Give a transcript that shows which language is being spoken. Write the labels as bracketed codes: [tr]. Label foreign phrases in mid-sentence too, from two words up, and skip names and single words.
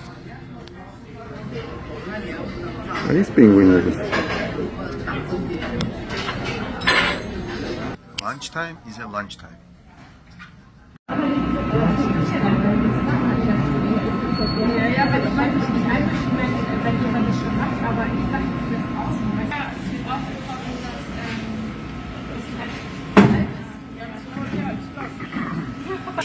[ka] ეს პინგვინები. [en] Lunch time is a lunch time. [de] Ja, weil ich weiß nicht einmischen, wenn jemand das schon macht, aber ich dachte, das ist auch